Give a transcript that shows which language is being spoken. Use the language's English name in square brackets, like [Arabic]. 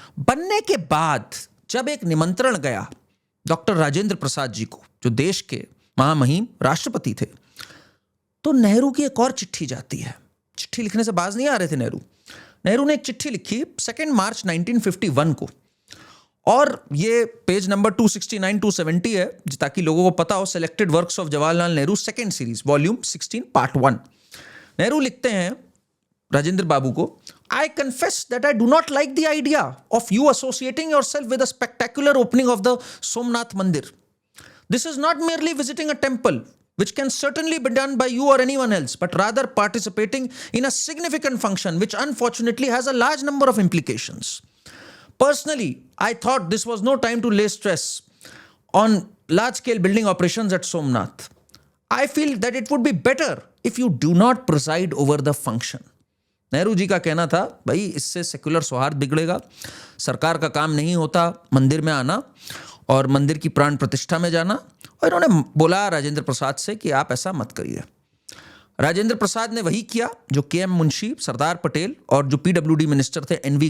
[Hindi] बनने के बाद जब एक निमंत्रण गया डॉक्टर राजेंद्र प्रसाद जी को, जो देश के महामहिम राष्ट्रपति थे, तो नेहरू की एक और चिट्ठी जाती है। चिट्ठी लिखने से बाज नहीं आ रहे थे नेहरू। नेहरू ने एक चिट्ठी लिखी 2 मार्च 1951 को, और ये पेज नंबर 269 270 है, ताकि लोगों को पता हो। Selected works of Jawaharlal Nehru second series volume 16 part 1। Nehru लिखते हैं राजेंद्र बाबू को, [English] I confess that I do not like the idea of you associating yourself with a spectacular opening of the Somnath Mandir. This is not merely visiting a temple, which can certainly be done by you or anyone else, but rather participating in a significant function which unfortunately has a large number of implications. Personally, I thought this was no time to lay stress on large-scale building operations at Somnath. I feel that it would be better if you do not preside over the function. [Hindi] Nehru ji का कहना था, भाई इससे secular सौहार्द बिगड़ेगा, सरकार का काम नहीं होता मंदिर में आना और मंदिर की प्राण प्रतिष्ठा में जाना। और इन्होंने बोला राजेंद्र प्रसाद से कि आप ऐसा मत करिए। राजेंद्र प्रसाद ने वही किया जो के.एम. मुंशी, सरदार पटेल और जो पीडब्ल्यूडी मिनिस्टर थे एन.वी.